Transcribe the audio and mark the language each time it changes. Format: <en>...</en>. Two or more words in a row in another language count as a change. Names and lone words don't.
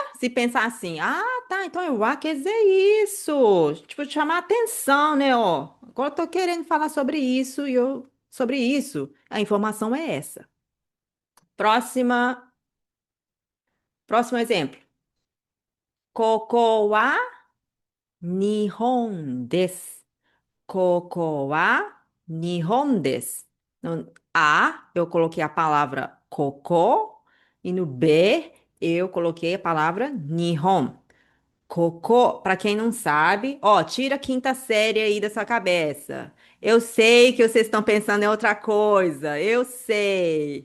<pt>Se pensar assim, ah, tá, então eu quer dizer isso. Tipo, chamar atenção, né, ó. Agora eu tô querendo falar sobre isso e eu sobre isso. A informação é essa. Próxima, próximo exemplo.</pt> <ja>ここは日本です. ここは日本です.</ja> <pt>No A, eu coloquei a palavra koko e no B, eu coloquei a palavra Nihon. Cocô, pra quem não sabe, ó, tira a quinta série aí da sua cabeça. Eu sei que vocês estão pensando em outra coisa, eu sei.</pt>